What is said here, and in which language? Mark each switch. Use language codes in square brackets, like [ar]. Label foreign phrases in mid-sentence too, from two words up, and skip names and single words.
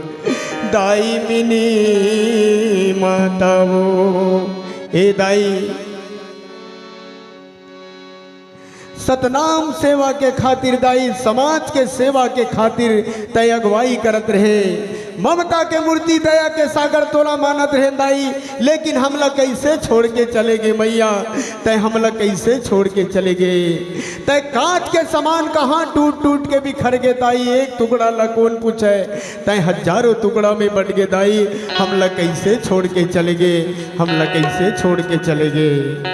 [hne] दाई मिनी माता वो ए दाई सतनाम सेवा के खातिर दाई, समाज के सेवा के खातिर तय अगुवाई करत रहे। ममता के मूर्ति दया के सागर तोला मानत रहे दाई, लेकिन हमला कैसे छोड़ के चले गए मैया, तय हमला कैसे छोड़ के चले गए। तय कांच के समान कहाँ टूट टूट के बिखर गए दाई, एक टुकड़ा ला कौन पूछे, तय हजारों टुकड़ा में बट गए दाई। हमला कैसे छोड़ के चले गए, हमला कैसे छोड़ के चले गए।